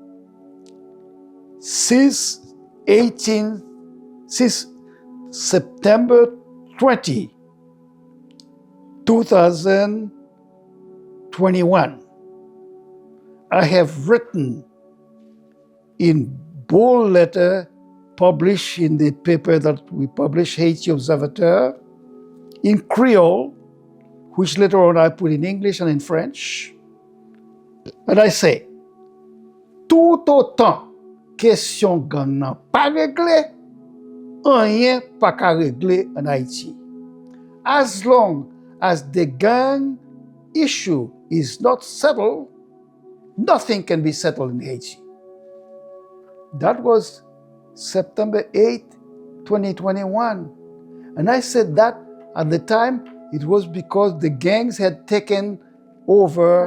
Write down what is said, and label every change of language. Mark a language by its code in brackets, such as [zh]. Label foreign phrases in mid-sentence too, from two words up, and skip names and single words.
[en] Since September 20, 2021, I have written in bold letter, published in the paper that we publish, Haiti Observateur, in Creole, which later on I put in English and in French. And I say, [ht] tout autant question gang nan pa réglé, rien pa ka réglé en Haïti. [en] As long as the gang issue is not settled, nothing can be settled in Haiti. That was September 8, 2021. And I said that at the time, it was because the gangs had taken over